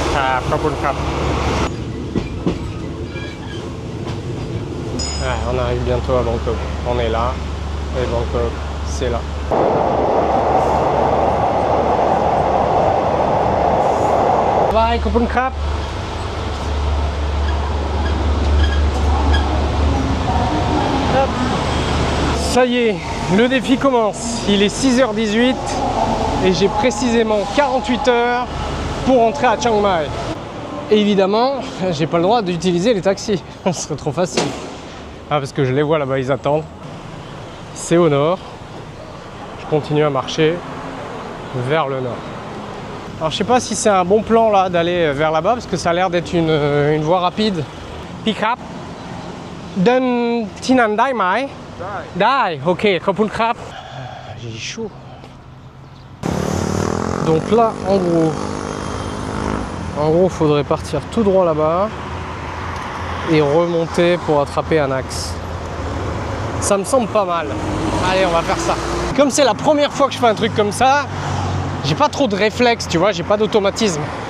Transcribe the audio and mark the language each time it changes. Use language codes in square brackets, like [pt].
[th] ครับขอบคุณครับ [fr] Ouais, on arrive bientôt à Bangkok. On est là. Et Bangkok, c'est là. Bye, [th] ขอบคุณครับ [fr] Hop. Ça y est, le défi commence. Il est 6h18 et j'ai précisément 48 heures pour rentrer à Chiang Mai. Et évidemment, j'ai pas le droit d'utiliser les taxis. Ce serait trop facile. Ah, parce que je les vois là-bas, ils attendent. C'est au nord. Je continue à marcher vers le nord. Alors je sais pas si c'est un bon plan là d'aller vers là-bas parce que ça a l'air d'être une voie rapide. [en] Pick up. [th] เดินที่นั่นได้ไหมได้โอเคขอบคุณครับ [fr] J'ai chaud. Donc là en gros faudrait partir tout droit là-bas et remonter pour attraper un axe. Ça me semble pas mal. Allez, on va faire ça. Comme c'est la première fois que je fais un truc comme ça, j'ai pas trop de réflexes, tu vois, j'ai pas d'automatisme.